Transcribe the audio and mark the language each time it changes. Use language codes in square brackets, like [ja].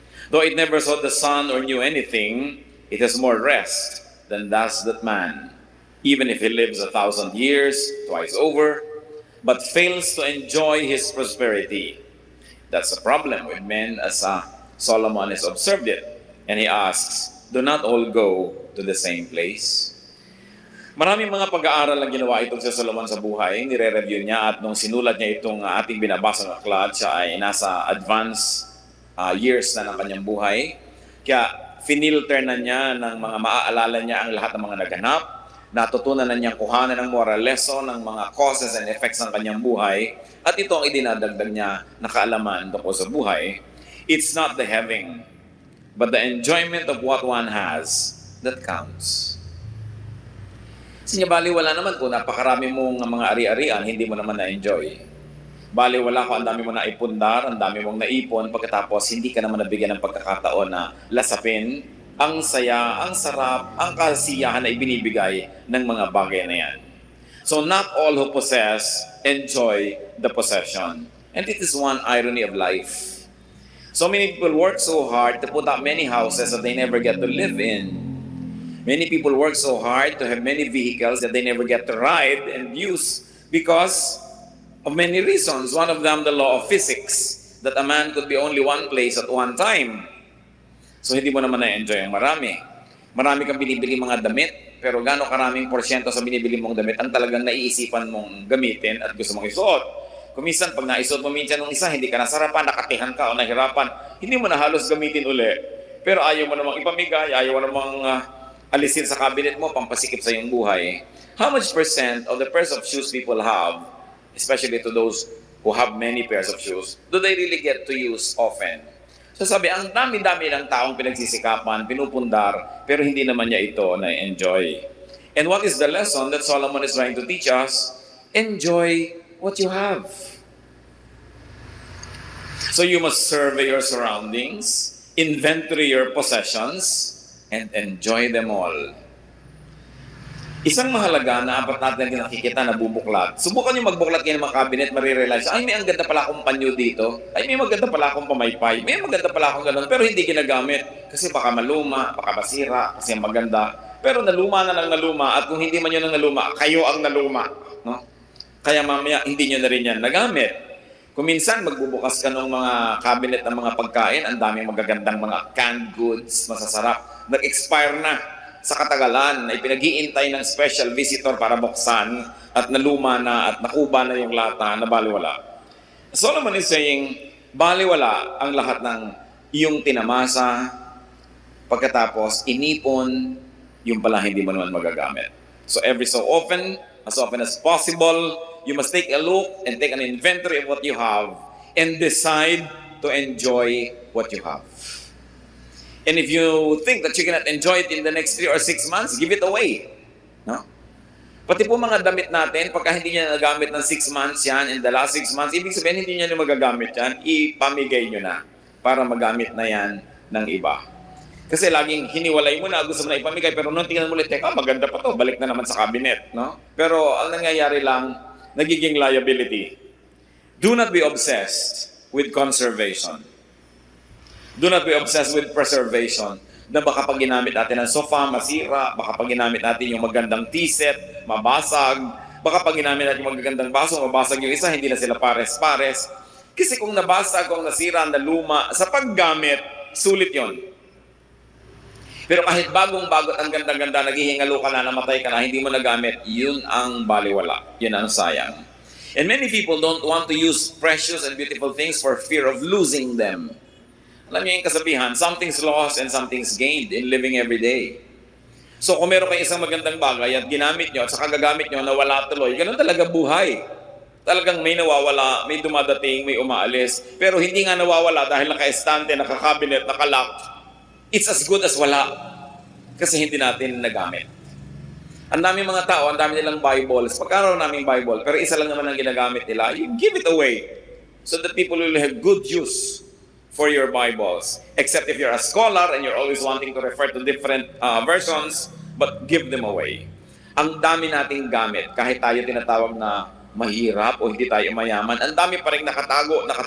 [en] Though it never saw the sun or knew anything, it has more rest than does that man, even if he lives 1,000 years, twice over, but fails to enjoy his prosperity. That's a problem with men, as Solomon has observed it. And he asks, do not all go to the same place? [tl] Maraming mga pag-aaral ang ginawa itong si Solomon sa buhay. Nire-review niya at nung sinulat niya itong ating binabasa ng aklat, siya ay nasa advanced years na ng kanyang buhay. Kaya finilter na niya ng mga maaalala niya ang lahat ng mga naganap. Natutunan na niyang kuhanan ng moral lesson ng mga [en] causes and effects [tl] ng kanyang buhay. At ito ang idinadagdag niya na kaalaman tungkol sa buhay. [en] It's not the having, but the enjoyment of what one has that counts. [tl] Bali, wala naman kung napakarami mong mga ari-arian, hindi mo naman na-enjoy. Bali, wala ko, ang dami mo na ipundar, ang dami mong naipon, pagkatapos hindi ka naman nabigyan ng pagkakataon na lasapin ang saya, ang sarap, ang kasiyahan na ibinibigay ng mga bagay na yan. [en] So not all who possess enjoy the possession. And it is one irony of life. So many people work so hard to put up many houses that they never get to live in. Many people work so hard to have many vehicles that they never get to ride and use because of many reasons. One of them, the law of physics, that a man could be only one place at one time. [tl] So hindi mo naman na-enjoy ang marami. Marami kang binibili mga damit, pero gano'ng karaming porsyento sa binibili mong damit ang talagang naiisipan mong gamitin at gusto mong isuot. Kung minsan, pag naisuot mo minsan ng isa, hindi ka nasarapan, nakatihan ka o nahirapan, hindi mo na halos gamitin uli. Pero ayaw mo namang ipamigay, ayaw mo namang alisin sa cabinet mo, pampasikip sa iyong buhay. [en] How much percent of the pairs of shoes people have, especially to those who have many pairs of shoes, do they really get to use often? [tl] So sabi, ang dami-dami ng taong pinagsisikapan, pinupundar, pero hindi naman niya ito na-enjoy. [en] And what is the lesson that Solomon is trying to teach us? Enjoy what you have. So you must survey your surroundings, inventory your possessions, and enjoy them all. [tl] Isang mahalaga na apat natin nakikita na bubuklat. Subukan nyo magbuklat kayo ng mga cabinet, marirealize, ay may ang ganda pala akong panyo dito, ay may maganda pala akong pamaypay, may maganda pala akong ganun, pero hindi ginagamit. Kasi baka maluma, baka masira, kasi maganda. Pero naluma na lang naluma, at kung hindi man yun ang naluma, kayo ang naluma. No? Kaya mamaya, hindi nyo na rin yan nagamit. Kung minsan magbubukas ka ng mga cabinet ng mga pagkain, ang daming magagandang mga canned goods, masasarap, nag-expire na sa katagalan, ay pinag-iintay ng special visitor para buksan at naluma na at nakuba na yung lata na baliwala. [en] Solomon is saying, [tl] baliwala ang lahat ng iyong tinamasa, pagkatapos inipon, yung pala hindi mo naman magagamit. [en] So every so often as possible, you must take a look and take an inventory of what you have and decide to enjoy what you have. And if you think that you cannot enjoy it in the next 3 or 6 months, give it away. No? [tl] Pati po mga damit natin, pagka hindi niya nagamit ng 6 months yan, [en] in the last 6 months, [tl] ibig sabihin hindi niya na magagamit yan, ipamigay nyo na para magamit na yan ng iba. Kasi laging hiniwalay mo na, gusto mo na ipamigay, pero nung tingnan mo ulit, teka, maganda pa to, balik na naman sa cabinet. No? Pero ang nangyayari lang, nagiging liability. [en] Do not be obsessed with conservation. Do not be obsessed with preservation. [tl] Na baka pag ginamit natin ang sofa, masira, baka pag ginamit natin yung magandang tea set, mabasag, baka pag ginamit natin yung magagandang baso, mabasag yung isa, hindi na sila pares-pares. Kasi kung nabasag, kung nasira, naluma, sa paggamit, sulit yon. Pero kahit bagong-bago at ang ganda-ganda, naghihingalo ka na, namatay ka na, hindi mo nagamit, yun ang baliwala. Yun ang sayang. [en] And many people don't want to use precious and beautiful things for fear of losing them. [tl] Alam niyo yung kasabihan, [en] something's lost and something's gained in living every day. [tl] So kung meron kayong isang magandang bagay at ginamit nyo at saka gagamit nyo, nawala tuloy, ganun talaga buhay. Talagang may nawawala, may dumadating, may umaalis. Pero hindi nga nawawala dahil naka-estante, naka-cabinet, naka-lock. [en] It's as good as [tl] wala. Kasi hindi natin nagamit. Ang daming mga tao, ang dami nilang Bibles. Pagkaraw naming Bible, pero isa lang naman ang ginagamit nila, [en] you give it away. So that people will have good use for your Bibles. Except if you're a scholar and you're always wanting to refer to different versions, but give them away. [tl] Ang dami nating gamit, kahit tayo tinatawag na mahirap o hindi tayo mayaman, ang dami pa rin nakatago.